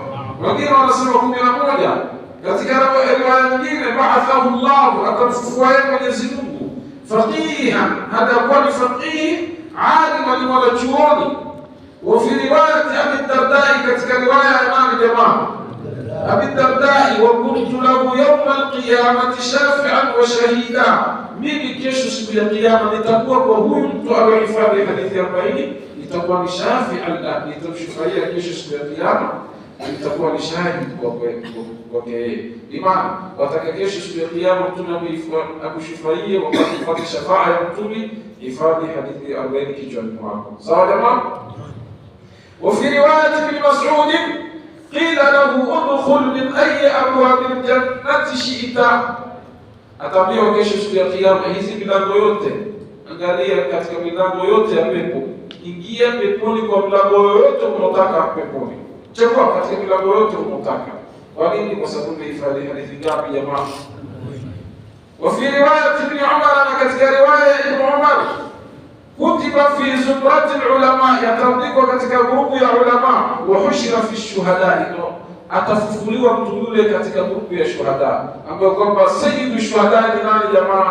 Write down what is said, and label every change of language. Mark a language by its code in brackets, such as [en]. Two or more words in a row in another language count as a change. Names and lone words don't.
[sw] Wengine wanasema 11. Katika riwaya nyingine, [ar] بعثه الله, [sw] atamfufua yeye Mwenyezi Mungu, faqihan, hada kuwa ni faqih, alima, ni mwanachuoni. [ar] وفي رواية أبي الدرداء, [sw] katika riwaya ya nani jamaa? [ar] أبي الدرداء، وكنت له يوم القيامة شفيعا وشهيدا, [sw] mimi kesho siku ya kiyama nitakuwa kwa huyu mtu aliyehifadhi hadithi 40, nitakuwa ni shafi'an la, nitamshufaia kesho siku ya kiyama, nitakuwa ni shahidi kwake yeye. Imani wataka kesho siku ya kiyama mtume akushufaie wakati kupata shafaa ya mtume, hifadhi hadithi 40 kichwani mwako. Sawa jamaa? [ar] وفي رواية ابن مسعود قيل له ادخل من أي أبواب الجنة شئت, [sw] ataambiwa kesho siku ya kiyama, hizi milango yote, angalia katika milango yote ya pepo, ingia peponi kwa mlango yote unaotaka peponi, chagua katika milango yote unaotaka. Kwa nini? Kwa sababu umehifadhi hadithi ngapi jamaa? [ar] وفي رواية ابن عمر, [sw] na katika riwaya ibn Umar, [ar] كتب في زمرة العلماء, [sw] yataandikwa katika grupu ya ulama, [ar] وحشر في الشهداء, [sw] atafufuliwa mtu yule katika grupu ya shuhada, ambapo kwamba [ar] سيد الشهداء [sw] ni nani jamaa?